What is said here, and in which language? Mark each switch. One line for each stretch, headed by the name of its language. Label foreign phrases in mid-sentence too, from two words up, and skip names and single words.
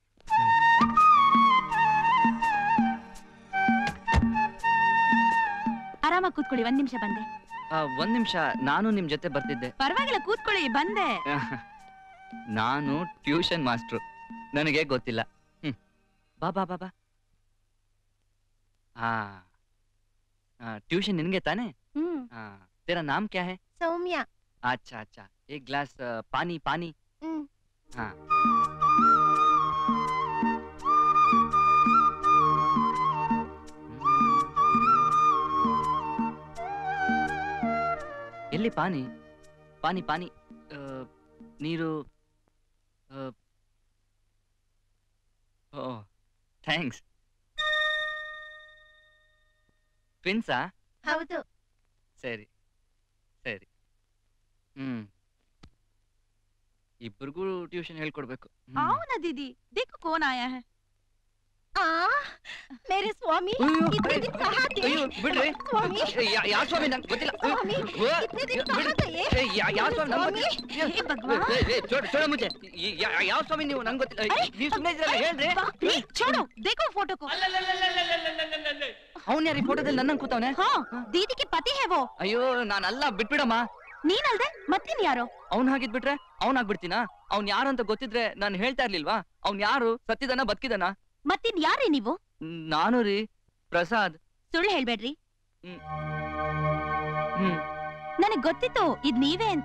Kannada: ಆರಾಮಾಗಿ ಕೂತ್ಕೊಳ್ಳಿ, 1 ನಿಮಿಷ ಬಂದೆ. 1 ನಿಮಿಷ, ನಾನು ನಿಮ್ ಜೊತೆ ಬರ್ತಿದ್ದೆ. ಪರವಾಗಿಲ್ಲ, ಕೂತ್ಕೊಳ್ಳಿ, ಬಂದೆ. ನಾನು ಟ್ಯೂಷನ್ ಮಾಸ್ಟ್ರು, ನನಗೆ ಗೊತ್ತಿಲ್ಲ. ಬಾ ಬಾ ಬಾ ಬಾ. ಟ್ಯೂಷನ್ ನಿನಗೆ ತಾನೇ?
Hindi: तेरा नाम क्या है? सौम्या। अच्छा, एक ग्लास पानी. हाँ.
Kannada: ಎಲ್ಲಿ ಪಾನಿ? ಪಾನಿ ನೀರು. ಓ, ಥ್ಯಾಂಕ್ಸ್. ಟ್ವಿನ್ಸಾ? ಹೌದು. ಸರಿ. ಇಬ್ಬರಿಗೂ ಟ್ಯೂಷನ್ ಹೇಳ್ಕೊಡ್ಬೇಕು.
Hindi: आओ दीदी, देखो कौन आया है. मेरे स्वामी इतने दिन कहाँ थे?
Kannada: बिड्रे.
Hindi: स्वामी.
Kannada: ಯಾವ ಸ್ವಾಮಿ ನಂಗೆ ಗೊತ್ತಿಲ್ಲ.
Hindi: स्वामी इतने दिन कहाँ गए?
Kannada: ಯಾವ ಸ್ವಾಮಿ ನಂಗೆ ಗೊತ್ತಿಲ್ಲ.
Hindi: हे भगवान. छोड़ो मुझे.
Kannada: ಯಾವ ಸ್ವಾಮಿ ನೀವು ನಂಗೆ ಗೊತ್ತಿಲ್ಲ. ನೀವು ಸುಮ್ಮನೆ ಇದ್ರೆ ಹೇಳ್ರಿ.
Hindi: छोड़ो, देखो फोटो को.
Kannada: ಅವನ್ ಯಾರು ಈ ಫೋಟೋದಲ್ಲಿ ನನ್ನ ಕೂತವನೆ?
Hindi: हाँ, दीदी के पति है वो.
Kannada: ಅಯ್ಯೋ, ನಾನಲ್ಲ, ಬಿಟ್ಬಿಡಮ್ಮ. ನೀನಲ್ದೆ ಮತ್ತಿನ್ ಯಾರು? ಅವ್ನ್ ಹಾಗಿದ್ಬಿಟ್ರೆ ಅವ್ನ್ ಆಗ್ಬಿಡ್ತೀನಾ? ಅವ್ನ್ ಯಾರು ಅಂತ ಗೊತ್ತಿದ್ರೆ ನಾನು ಹೇಳ್ತಾ ಇರ್ಲಿಲ್ವಾ? ಅವ್ನ್ ಯಾರು, ಸತ್ತಿದಾನ ಬದುಕಿದಾನ? ಮತ್ತಿನ್ ಯಾರೇ ನೀವು? ನಾನು ರೀ, ಪ್ರಸಾದ್. ಸುಳ್ಳು ಹೇಳ್ಬೇಡ್ರಿ. ನನಗ್ ಗೊತ್ತಿತ್ತು ಇದ್ ನೀವೇ ಅಂತ.